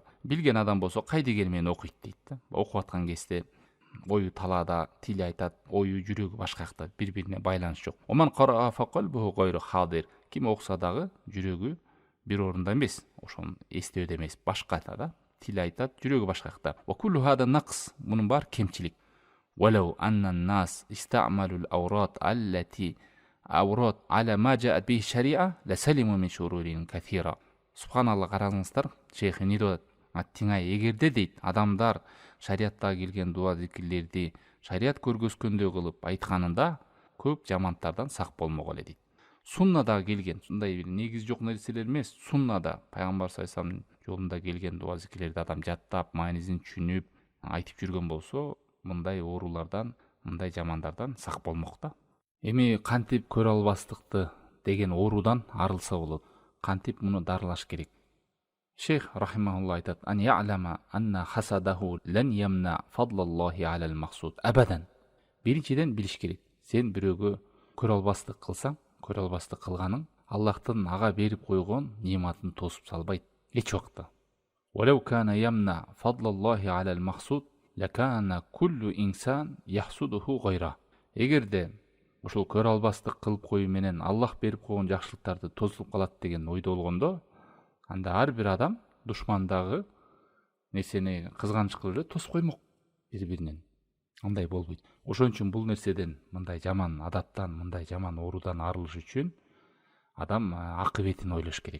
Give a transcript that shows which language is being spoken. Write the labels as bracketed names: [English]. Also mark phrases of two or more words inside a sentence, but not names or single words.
[Kyrgyz] Билген адам болсо кайдыгер менен окуйт дейт да. Окуп аткан кезде ою талаада, тили айтат, ою жүрөгү башка жакта, бири-бирине байланыш жок. [Arabic] ومن قرأ فقلبه غير حاضر. [Kyrgyz] Ким окуса дагы жүрөгү бир орунда эмес, ошону эстөөдө эмес, башка да. Тили айтат, жүрөгү башка жакта. [Arabic] وكل هذا نقص. [Kyrgyz] Мунун баары кемчилик. [Arabic] ولو أن الناس استعملوا الأوراد التي أوراد على ما جاءت به الشريعة لسلموا من شرور كثيرة. [Kyrgyz] Субханалла, караңыздар, шейх не дейт? Аттиңай, эгерде дейт, адамдар шариатта келген дуа, зикирлерди шариат көргөзгөндөй кылып айтканында көп жамантардан сак болмок эле дейт. Суннада келген, сондай негизи жок нерселер эмес, суннада пайгамбар [Arabic] صلى الله عليه وسلم [Kyrgyz] жолунда келген дуа, зикирлерди адам жаттап, маанисин түшүнүп, айтып жүргөн болсо, мындай оорулардан, мындай жамандардан сак болмок да. Эми кантип көрө албастыкты деген оорудан арылса болот? Кантип муну дарылаш керек? Шейх рахимахулла айтат: [Arabic] أن يعلم أن حسده لن يمنع فضل الله على المقصود أبدا. [Kyrgyz] Биринчиден билиш керек. Сен бирөөгө көрө албастык кылсаң, көрө албастык кылганың Аллахтын ага берип койгон нематын тосуп салбайт эч убакта. [Arabic] ولو كان يمنع فضل الله على المقصود لكان كل إنسان يحسده غيره. [Kyrgyz] Эгерде ошол көрө албастык кылып коюу менен Аллах берип койгон жакшылыктарды тосулуп калат деген ойдо болгондо, анда ар бир адам душмандагы нерсени кызганыч кылып эле тосуп коймок бири-биринен. Андай болбойт. Ошон үчүн бул нерседен, мындай жаман адаттан, мындай жаман оорудан арылыш үчүн адам акыбетин ойлош керек.